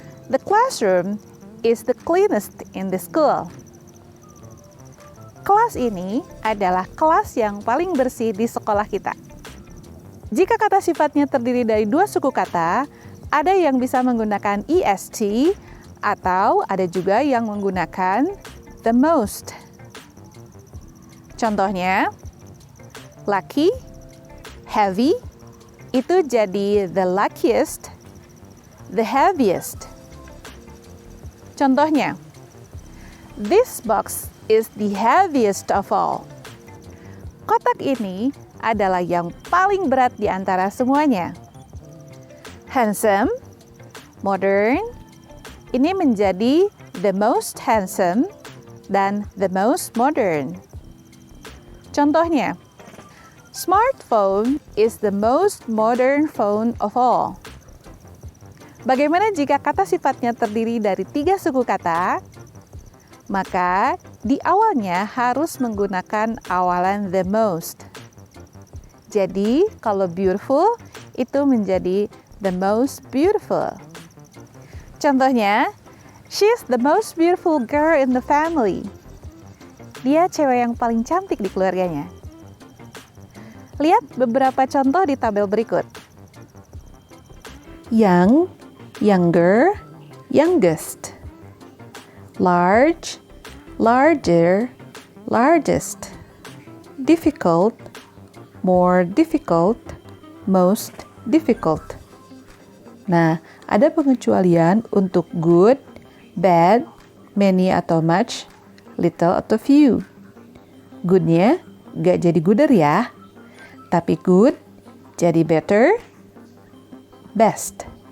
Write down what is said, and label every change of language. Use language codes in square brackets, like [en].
[en] The classroom is the cleanest in the school. [id] Kelas ini adalah kelas yang paling bersih di sekolah kita. Jika kata sifatnya terdiri dari dua suku kata, ada yang bisa menggunakan est atau ada juga yang menggunakan the most. Contohnya, lucky, heavy, itu jadi [en] the luckiest, the heaviest. [id] Contohnya, [en] this box is the heaviest of all. [id] Kotak ini adalah yang paling berat di antara semuanya. [en] Handsome, modern, [id] ini menjadi [en] the most handsome dan the most modern. Contohnya, smartphone is the most modern phone of all. [id] Bagaimana jika kata sifatnya terdiri dari 3 suku kata? Maka di awalnya harus menggunakan awalan the most. Jadi, kalau beautiful itu menjadi [en] the most beautiful. Contohnya, she's the most beautiful girl in the family. [id] Dia cewek yang paling cantik di keluarganya. Lihat beberapa contoh di tabel berikut. [en] Young, younger, youngest. Large, larger, largest. Difficult, more difficult, most difficult. [id] Nah, ada pengecualian untuk good, bad, many atau much, little atau few. Good-nya gak jadi gooder ya, tapi good jadi better, best.